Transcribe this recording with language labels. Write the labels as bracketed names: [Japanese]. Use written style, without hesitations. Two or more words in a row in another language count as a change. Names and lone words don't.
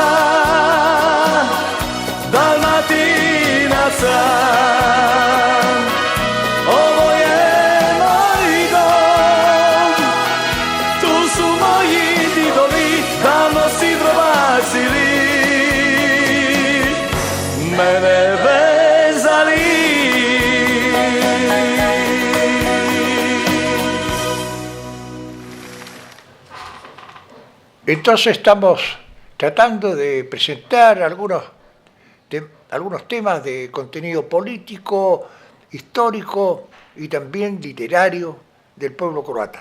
[Croatian] Dalmatinac sam, ovo je moj dom. Tu su moji didovi, davno sidrovasili, mene vezali. [Spanish] Entonces estamos tratando de presentar algunos temas de contenido político, histórico y también literario del pueblo croata.